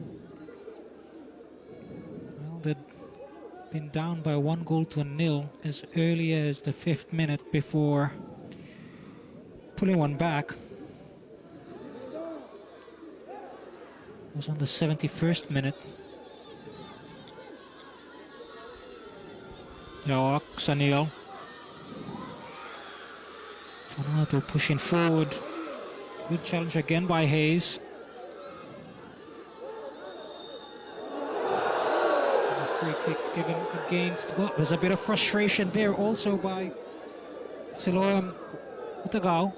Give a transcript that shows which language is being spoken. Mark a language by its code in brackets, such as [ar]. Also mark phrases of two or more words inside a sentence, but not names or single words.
[en] Well, they'd been down by 1-0 as early as the 5th minute before pulling one back. It was on the 71st minute. Yawak, Sanil. Vanuatu pushing forward. Good challenge again by Hayes. And a free kick given against. Well, there's a bit of frustration there also by Siloam Utagao.